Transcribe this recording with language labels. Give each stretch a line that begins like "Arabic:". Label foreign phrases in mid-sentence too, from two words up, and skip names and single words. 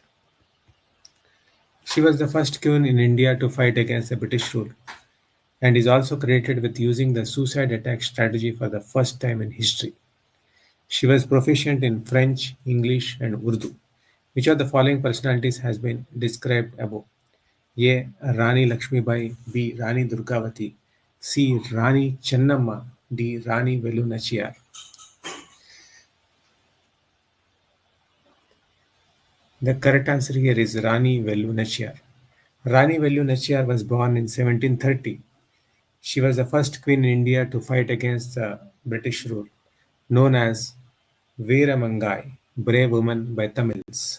English: She was the first queen in India to fight against the British rule and is also credited with using the suicide attack strategy for the first time in history. She was proficient in French, English, and Urdu. Which of the following personalities has been described above? A. Rani Lakshmibai. B. Rani Durgavati. C. Rani Chennamma. D. Rani Velu Nachiyar. The correct answer here is Rani Velu Nachiyar. Rani Velu Nachiyar was born in 1730. She was the first queen in India to fight against the British rule, known as Veeramangai, brave woman by Tamils.